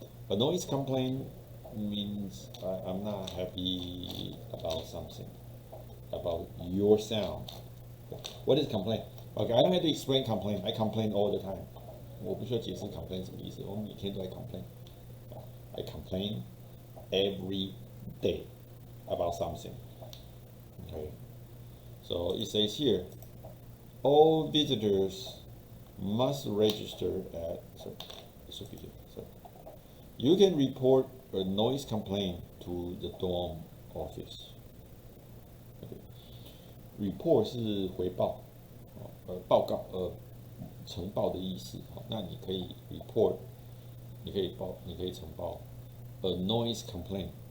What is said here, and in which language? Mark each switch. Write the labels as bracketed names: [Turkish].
[English] A noise complaint means I'm not happy about something, about your sound. What is complaint? Okay, I don't have to explain complaint. I complain all the time. [Chinese] 我不需要解释 complaint 什么意思，我每天都在 complain. [English] I complain every day about something. Okay. So it says here, all visitors must register at. So it should be here. So you can report a noise complaint to the dorm office. Okay. [Chinese] Report 是回报，报告，呈报的意思。那你可以 report， 你可以呈报 a noise complaint。